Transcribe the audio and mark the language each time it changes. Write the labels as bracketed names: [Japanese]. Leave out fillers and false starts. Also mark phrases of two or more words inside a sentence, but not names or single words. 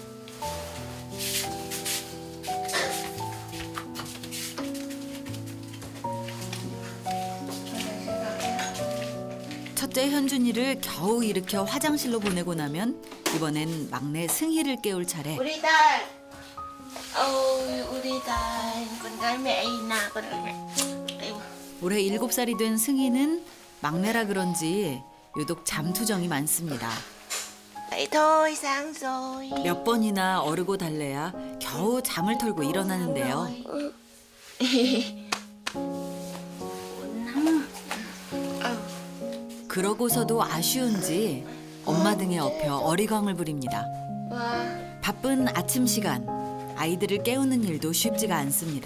[Korean] 첫째 현준이를 겨우 일으켜 화장실로 보내고 나면 이번엔 막내 승희를 깨울 차례. 우리 딸. 우리 딸. [Vietnamese] con gái mẹ Ina, con gái mẹ. [Korean] 올해 7살이 된 승희는 막내라 그런지 유독 잠투정이 많습니다. [Vietnamese] Vậy thôi, sáng rồi. [Korean] 몇 번이나 어르고 달래야 겨우 잠을 털고 일어나는데요. 그러고서도 아쉬운지 엄마 등에 업혀 어리광을 부립니다. 바쁜 아침 시간, 아이들을 깨우는 일도 쉽지가 않습니다.